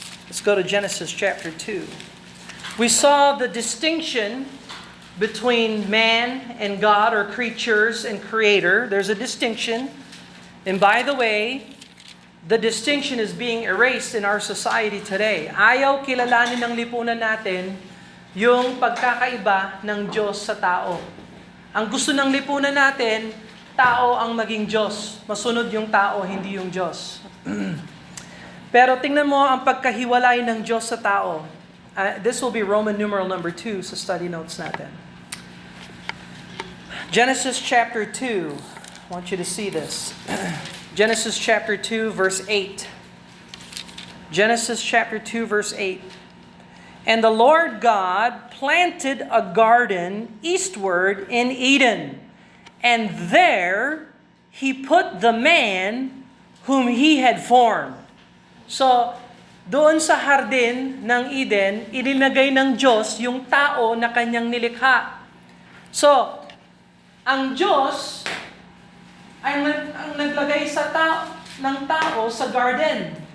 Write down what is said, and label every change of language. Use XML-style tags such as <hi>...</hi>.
<en>Let's go to Genesis chapter 2. We saw the distinction between man and God or creatures and creator. There's a distinction. And by the way, the distinction is being erased in our society today.</en> <tl>Ayaw kilalanin ng lipunan natin yung pagkakaiba ng Diyos sa tao. Ang gusto ng lipunan natin, tao ang maging Diyos. Masunod yung tao, hindi yung Diyos. Pero tingnan mo ang pagkahiwalay ng Diyos sa tao.</tl> <en>This will be Roman numeral number 2</en> <tl>sa study notes natin.</tl> <en>Genesis chapter 2. I want you to see this. Genesis chapter 2, verse 8. Genesis chapter 2, verse 8. And the Lord God planted a garden eastward in Eden, and there He put the man whom He had formed. So,</en> <tl>doon sa hardin ng Eden, ilinagay ng Diyos yung tao na kanyang nilikha. So, ang Diyos ang naglagay sa ng tao sa</tl> <en>garden.</en>